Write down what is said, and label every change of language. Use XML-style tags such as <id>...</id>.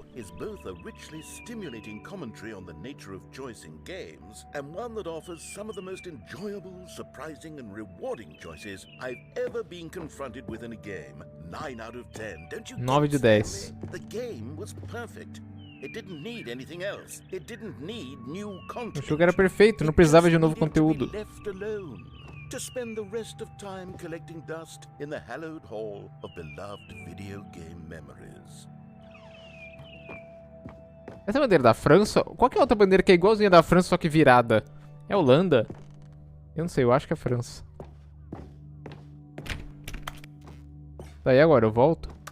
<en>Is both a richly stimulating commentary on the nature of choice in games and one that offers some of the most enjoyable, surprising and rewarding choices I've ever been confronted with in a game. 9 out of 10. Don't you</en> <pt>9 de 10.</pt> <en>The game was perfect. It didn't need anything else. It didn't need new content.</en> <pt>O jogo era perfeito, não precisava de novo conteúdo.</pt> <en>Left alone to spend the rest of time collecting dust in the hallowed hall of beloved video game memories.</en> <pt>Essa é a bandeira da França? Qual que é a outra bandeira que é igualzinha da França, só que virada? É a Holanda? Eu não sei, eu acho que é a França. Tá, e agora? Eu volto?</pt>